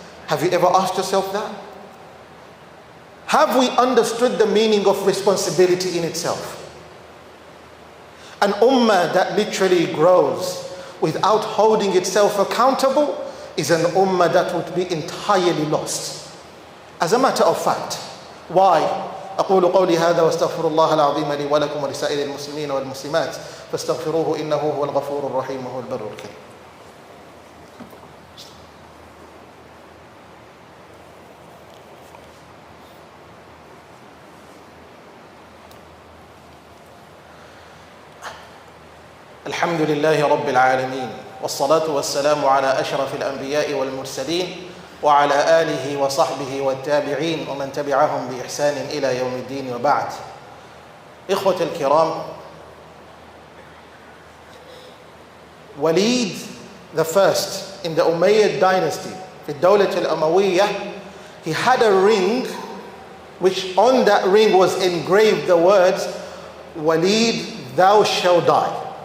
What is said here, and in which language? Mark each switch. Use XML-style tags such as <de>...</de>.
<en>Have you ever asked yourself that? Have we understood the meaning of responsibility in itself? An ummah that literally grows without holding itself accountable is an ummah that would be entirely lost. As a matter of fact, why?</en> <ar>أقول قولي هذا واستغفر الله العظيم لي ولكم ولسائر المسلمين والمسلمات فاستغفروه إنه هو الغفور الرحيم وهو البر الكريم. الحمد لله رب العالمين والصلاة والسلام على أشرف الأنبياء والمرسلين وعلى آله وصحبه والتابعين ومن تبعهم بإحسان إلى يوم الدين وبعد. إخوة الكرام,</ar> <en>Walid the first in the Umayyad dynasty,</en> <ar>في الدولة الأموية,</ar> <en>he had a ring which on that ring was engraved the words, Walid, thou shalt die.</en>